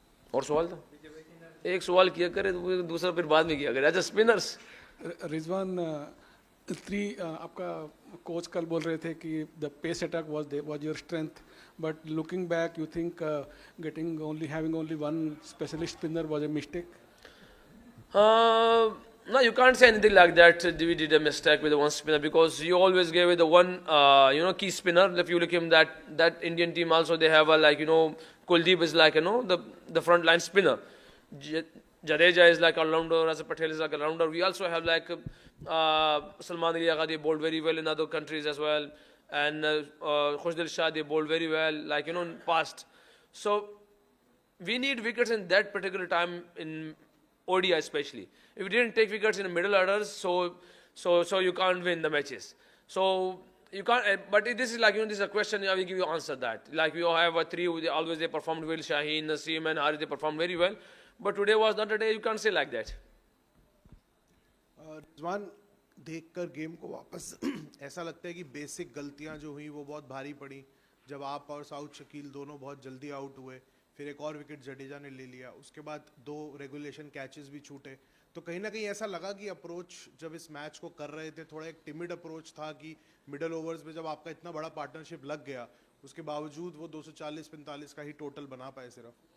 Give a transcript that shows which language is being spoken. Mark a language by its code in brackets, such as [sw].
[ur] اور سوال تھا ایک سوال کیا کرے دوسرا پھر بعد میں کیا کرے. اچھا اسپنرس. [en] Rizwan, [ur] آپ کا کوچ کل بول رہے تھے کہ [en] The pace attack was your strength, but looking back you think having only one specialist spinner was a mistake? No, you can't say anything like that. We did a mistake with the one spinner, because you always gave it the one, key spinner. If you look at that Indian team also, they have Kuldeep is like, the front line spinner. Jadeja is like all-rounder, Rasa Patel is like all-rounder. We also have like Salman Ali Agha, they bowled very well in other countries as well. And Khushdil Shah, they bowled very well, in past. So we need wickets in that particular time in ODI especially. If you didn't take wickets in the middle orders, so you can't win the matches. So you can't. But this is this is a question. I will give you answer that. Like we have a three. Always they performed well. Shaheen, Naseem, and Harith, they performed very well. But today was not a day. You can't say like that. [ur] رضوان، دیکھ کر game کو واپس ایسا لگتا ہے کہ basic غلطیاں جو ہوئیں وہ بہت بھاری پڑی، جب آپ اور سعود شکیل دونوں بہت جلدی آؤٹ ہوئے، پھر ایک اور وکٹ جڈیجا نے لے لیا، اس کے بعد 2 ریگولیشن کیچز بھی چھوٹے، تو کہیں نہ کہیں ایسا لگا کہ اپروچ جب اس میچ کو کر رہے تھے تھوڑا ایک ٹیمڈ اپروچ تھا، کہ مڈل اوورز میں جب آپ کا اتنا بڑا پارٹنرشپ لگ گیا اس کے باوجود وہ 240-45 کا ہی ٹوٹل بنا پائے صرف.